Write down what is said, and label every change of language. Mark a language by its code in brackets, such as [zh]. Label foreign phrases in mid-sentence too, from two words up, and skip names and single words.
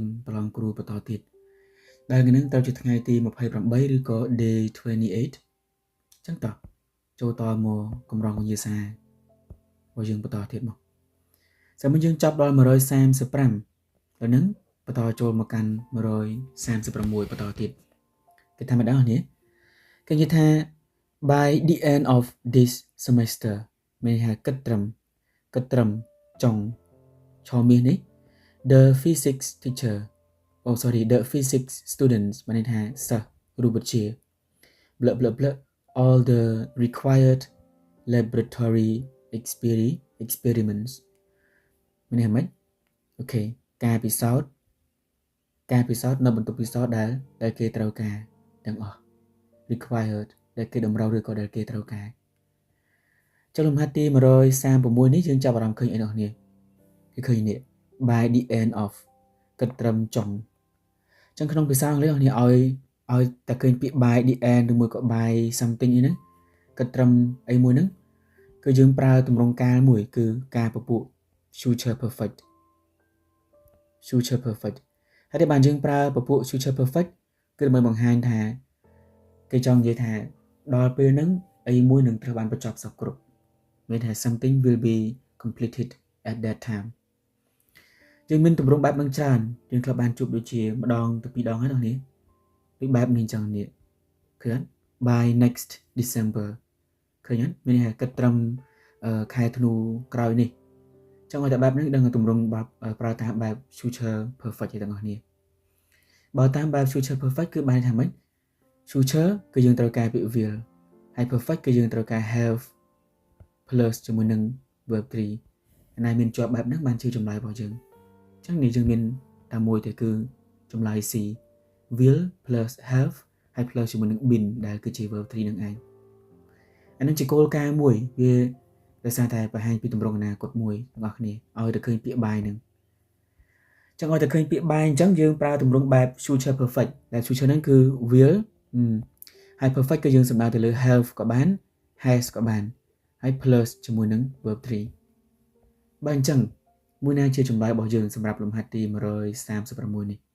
[km] ប្រឡងគ្រូបន្តទៀតដែលថ្ងៃនេះត្រូវជាថ្ងៃទី28ឬក៏ day 28ចឹងតោះចូល តមកកម្រងវិញ្ញាសារបស់យើងបន្តទៀតមកសម្រាប់យើងចាប់ដល់135ដល់នឹងបន្តចូលមកកាន់136បន្តទៀតគេថាម្ដងនេះគេនិយាយថា [en] by the end of this semester [km] មានន័យថាគិតត្រឹមចុងឆមាសនេះ [en] the physics teacher the physics students [km] មានន័យថាសិស្សរូបវិទ្យា [en] all the required laboratory experiments [km] មានន័យថាម៉េចអូខេការពិសោធន៍នៅបន្ទប់ពិសោធន៍ដែលគេត្រូវការទាំង អស់ required ដែលគេតម្រូវឬក៏ដែលគេត្រូវការចុះលំហាត់ទី136នេះយើងចាប់អារម្មណ៍ឃើញអីនោះនេះគឺឃើញនេះ [en] by the end of [km] គិតត្រឹមចុងអញ្ចឹងក្នុងភាសាអង់គ្លេសនេះឲ្យតែឃើញពាក្យ [en] by the end [km] ឬមួយក៏ [en] by something [km] អីហ្នឹងគិតត្រឹមអីមួយហ្នឹងគឺយើងប្រើទម្រង់កាលមួយគឺការពពួក [en] future perfect [km] ហើយតែបានយើងប្រើពពួក [en] future perfect [km] គឺដើម្បីបង្ហាញថាគេចង់និយាយថាដល់ពេលហ្នឹងអីមួយនឹងត្រូវបានបញ្ចប់សពគ្រប់មានថា [en] something will be completed at that time [km] យើងមានទម្រង់បែបនឹងច្រើនយើងធ្លាប់បានជួបដូចជាម្ដងទៅពីរដងហើយ នោះនេះដូចបែបនេះអញ្ចឹងនេះឃើញ [en] by next December [km] ឃើញអត់មានន័យថាគិតត្រឹមខែធ្នូក្រោយនេះអញ្ចឹងឲ្យតែបែបនេះដឹងទម្រង់ប្រើតាមបែប [en] future perfect [km] ទាំងអស់គ្នាបើតាមបែប [en] future perfect [km] គឺបានថាម៉េច future គឺយើងត្រូវការពាក្យ will ហើយ perfect គឺយើងត្រូវការ [en] have plus [km] ជាមួយនឹង verb 3ណាមានជាប់បែបហ្នឹងបានជាចម្លើយរបស់យើង អញ្ចឹងនេះយើងមានតែមួយទេគឺចម្លើយ [en] C will plus have [km] ហើយ plus ជាមួយនឹង been ដែលគឺជា verb 3នឹងឯងអា នឹងជាគោលការណ៍មួយវាដោយសារតែបង្ហាញពីទម្រង់អនាគតមួយទាំងអស់គ្នាឲ្យតែឃើញពាក្យ by ហ្នឹងអញ្ចឹងឲ្យតែឃើញពាក្យ by អញ្ចឹងយើងប្រើទម្រង់បែប [en] future perfect [km] ដែល future ហ្នឹងគឺ will ហើយ perfect គឺយើងសំដៅទៅលើ have ក៏បាន has ក៏បានហើយ plus ជាមួយនឹង verb 3បើអញ្ចឹងមួយណាជាចម្លើយរបស់យើងសម្រាប់លំហាត់ទី136